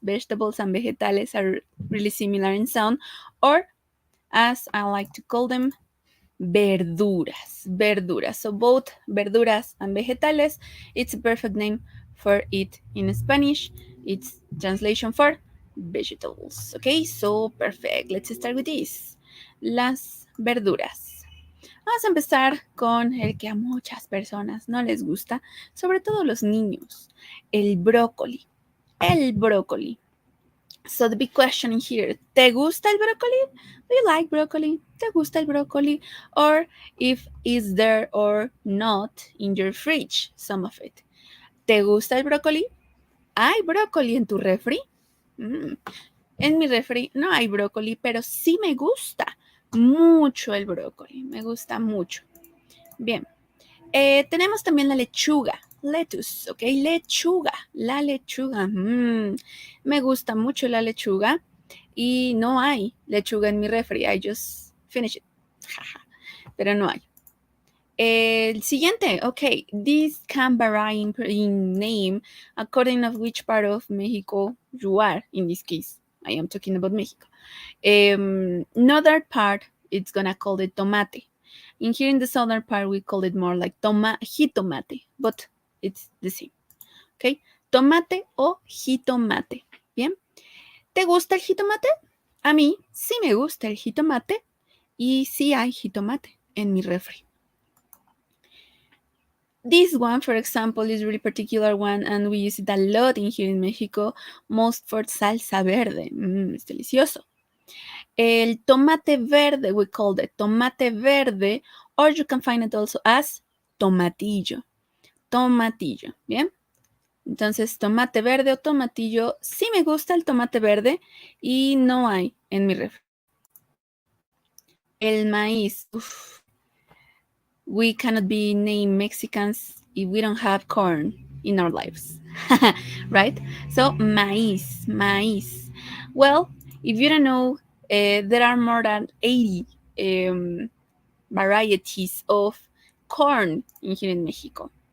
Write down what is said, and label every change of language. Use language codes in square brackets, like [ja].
[en] Vegetables and vegetales are really similar in sound, or as I like to call them, verduras. Verduras. So both verduras and vegetales, it's a perfect name for it in Spanish. It's translation for vegetables. Okay, so perfect. Let's start with this. [es] Las verduras. Vamos a empezar con el que a muchas personas no les gusta, sobre todo los niños, el brócoli. El brócoli. [en] So the big question here, [es] ¿te gusta el brócoli? [en] Do you like broccoli? [es] ¿Te gusta el brócoli? [en] Or if is there or not in your fridge, some of it. [es] ¿Te gusta el brócoli? ¿Hay brócoli en tu refri? En mi refri no hay brócoli, pero sí me gusta mucho el brócoli. Me gusta mucho. Bien. Tenemos también la lechuga, lettuce, ¿ok? Lechuga, la lechuga. Me gusta mucho la lechuga y no hay lechuga en mi refri. [en] I just finished it. [es] Pero no hay. El siguiente, ok. [en] This can vary in name according of which part of Mexico you are. In this case, I am talking about Mexico. Another part, it's gonna call it tomate. In here in the southern part, we call it more like jitomate, but it's the same. [es] Okay, tomate o jitomate. Bien, ¿te gusta el jitomate? A mí sí me gusta el jitomate y sí hay jitomate en mi refri. [en] This one, for example, is a really particular one, and we use it a lot in here in Mexico, most for salsa verde. [es] Es delicioso. El tomate verde, [en] we call it tomate verde, or you can find it also as tomatillo. [es] Tomatillo, ¿bien? Entonces, tomate verde o tomatillo, sí me gusta el tomate verde y no hay en mi refri. [en] El maíz, we cannot be named Mexicans if we don't have corn in our lives, right? So, maíz. Well, if you don't know, there are more than 80 varieties of corn in here in Mexico.